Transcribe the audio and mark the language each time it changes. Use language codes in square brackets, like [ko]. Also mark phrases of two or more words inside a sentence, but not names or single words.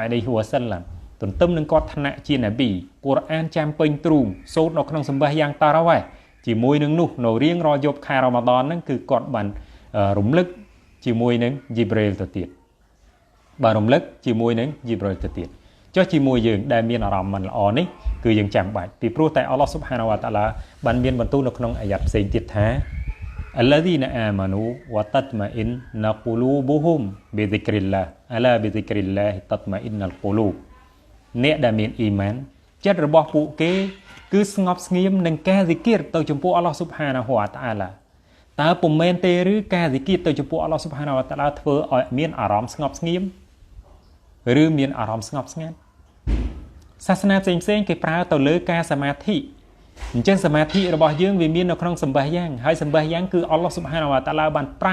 [ar] عليه وسلم [km] ទន្ទឹមនឹងគាត់ថ្នាក់ជានប៊ីកូរ៉ានចាំពេញទ្រូងសូត្រនៅក្នុងសម្បាសយ៉ាងតារ៉ាវ៉េជាមួយនឹងនោះនៅរៀងរាល់យប់ខែរ៉ាម៉ាឌនហ្នឹងគឺគាត់បានរំលឹកជាមួយនឹងយីប្រេលទៅទៀតបានរំលឹកជាមួយនឹងយីប្រេលទៅទៀតចុះជាមួយយើងដែលមានអារម្មណ៍មិនល្អនេះគឺយើងចាំបាច់ពីព្រោះតែអល់ឡោះ [ar] سبحانه وتعالى [km] បានមានបន្ទូលនៅក្នុងអាយ៉ាត់ផ្សេងទៀតថា [ar] الذين آمنوا وتطمئن قلوبهم بذكر الله ألا بذكر الله تطمئن القلوب [km] អ្នកដែលមានអ៊ីម៉ានចិត្តរបស់ពួកគេគឺស្ងប់ស្ងៀមនឹងការហ្ស៊ីគីរទៅចំពោះអល់ឡោះ [ar] سبحانه وتعالى [km] តើពុំមែនទេឬការហ្ស៊ីគីរទៅចំពោះអល់ឡោះ [ar] سبحانه وتعالى [km] ធ្វើឲ្យមាន អារម្មណ៍ស្ងប់ស្ងៀមឬមានអារម្មណ៍ស្ងប់ស្ងាត់សាសនាផ្សេងៗគេប្រើទៅលើការសមាធិអញ្ចឹងសមាធិរបស់យើងវាមាននៅក្នុងសម្បាសយ៉ាងហើយសម្បាសយ៉ាងគឺអល់ឡោះ [ar] سبحانه وتعالى [km] បានប្រើ